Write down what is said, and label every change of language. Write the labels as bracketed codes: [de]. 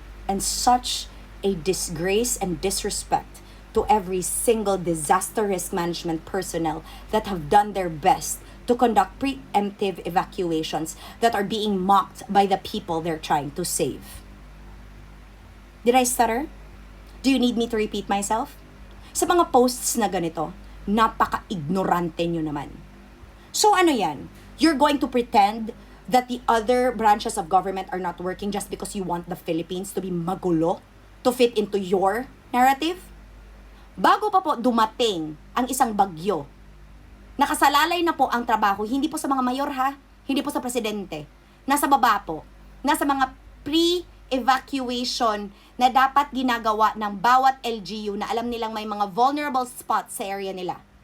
[en] And such a disgrace and disrespect to every single disaster risk management personnel that have done their best to conduct preemptive evacuations that are being mocked by the people they're trying to save. Did I stutter? Do you need me to repeat myself? [tl] Sa mga posts na ganito, napaka-ignorante nyo naman. So ano yan? [en] You're going to pretend that the other branches of government are not working just because you want the Philippines to be magulo, to fit into your narrative? [tl] Bago pa po dumating ang isang bagyo, nakasalalay na po ang trabaho, hindi po sa mga mayor ha, hindi po sa presidente. Nasa baba po, nasa mga pre-evacuation na dapat ginagawa ng bawat LGU na alam nilang may mga [en] vulnerable spots [tl] sa area nila.